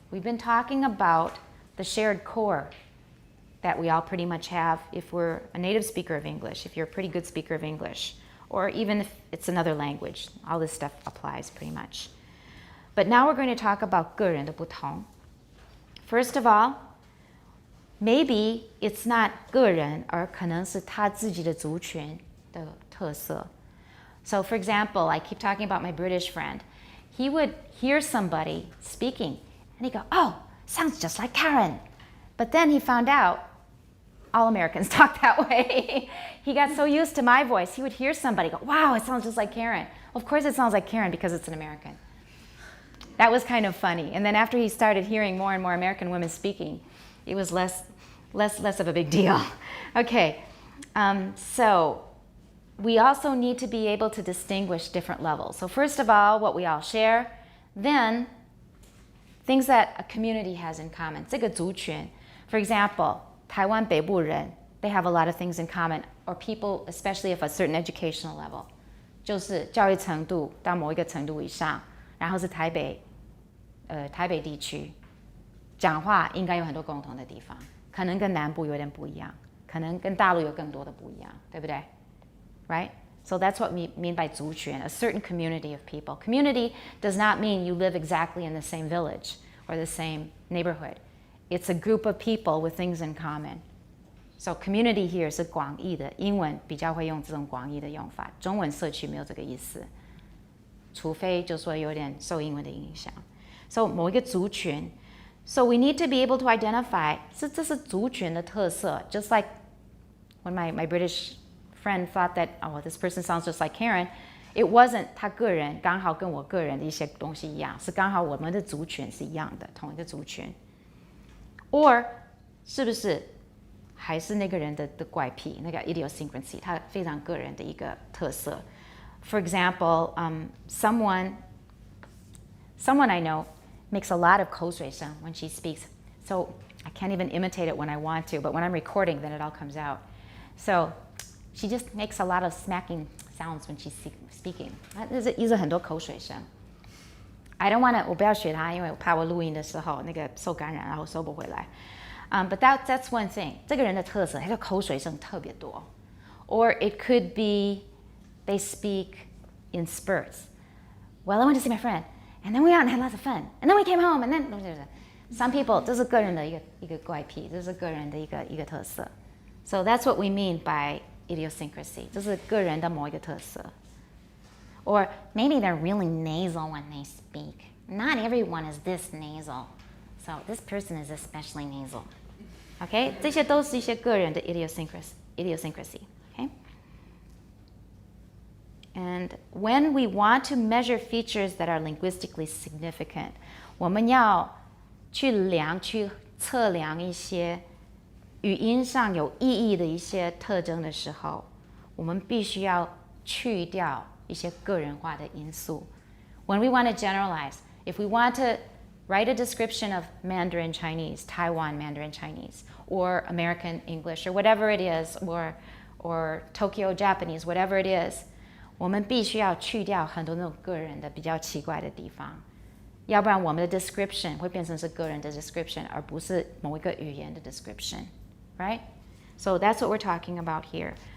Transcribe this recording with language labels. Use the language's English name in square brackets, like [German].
[English] We've been talking about the shared core that we all pretty much have if we're a native speaker of English, if you're a pretty good speaker of English, or even if it's another language. All this stuff applies pretty much. But now we're going to talk about [Chinese] 个人的不同. [English] First of all, maybe it's not [Chinese] 个人,而可能是他自己的族群的特色. [English] So for example, I keep talking about my British friend. He would hear somebody speaking and he'd go, oh, sounds just like Karen. But then he found out all Americans talk that way. He got so used to my voice, he would hear somebody go, wow, it sounds just like Karen. Of course it sounds like Karen because it's an American. That was kind of funny. And then after he started hearing more and more American women speaking, it was less of a big deal. Okay, so we also need to be able to distinguish different levels. So first of all, what we all share, then things that a community has in common. [Chinese] 这个族群. [English] For example, [Chinese] 台湾北部人, [English] they have a lot of things in common, or people, especially of a certain educational level. [Chinese] 就是教育程度到某一个程度以上，然后是台北地区，讲话应该有很多共同的地方，可能跟南部有点不一样，可能跟大陆有更多的不一样，对不对？ [English] Right? So that's what we mean by [Chinese] 族群, [English] a certain community of people. Community does not mean you live exactly in the same village or the same neighborhood. It's a group of people with things in common. So community here [Chinese] 是广义的，英文比较会用这种广义的用法，中文社区没有这个意思，除非就说有点受英文的影响。 [English] So [Chinese] 某一个族群 [English] So we need to be able to identify [Chinese] 这是族群的特色 [English] Just like when my British friend thought that, oh, this person sounds just like Karen, it wasn't [Chinese] 他个人刚好跟我个人的一些东西一样，是刚好我们的族群是一样的，同一个族群。 Or 是不是还是那个人的怪癖，那个 idiosyncrasy， 他非常个人的一个特色。 [English] For example, someone I know makes a lot of [Chinese] 口水声 [English] when she speaks. So I can't even imitate it when I want to, but when I'm recording, then it all comes out. So she just makes a lot of smacking sounds when she's speaking. [Chinese] 一直很多口水声。 [English] I don't want to, [Chinese] 我不要学她，因为我怕我录音的时候那个受感染，然后收不回来。 [English] But that's one thing. [Chinese] 这个人的特色，他的口水声特别多。 [English] Or it could be they speak in spurts. Well, I went to see my friend, and then we went out and had lots of fun, and then we came home, and then some people [Chinese] 这是个人的一个怪癖，这是个人的一个特色。 [English] So that's what we mean by idiosyncrasy. [Chinese] 这是个人的某一个特色。 [English] Or maybe they're really nasal when they speak. Not everyone is this nasal. So this person is especially nasal. Okay? [Chinese] 这些都是一些个人的 idiosyncrasy. Okay? [English] And when we want to measure features that are linguistically significant, [Chinese] 我们要去测量一些语音上有意义的一些特征的时候，我们必须要去掉一些个人化的因素。 [English] When we want to generalize, if we want to write a description of Mandarin Chinese, Taiwan Mandarin Chinese, or American English, or whatever it is, or Tokyo Japanese, whatever it is, [Chinese] 我们必须要去掉很多那种个人的比较奇怪的地方，要不然我们的 [English] description [Chinese] 会变成是个人的 [English] description， [Chinese] 而不是某一个语言的 [English] description, right? So that's what we're talking about here.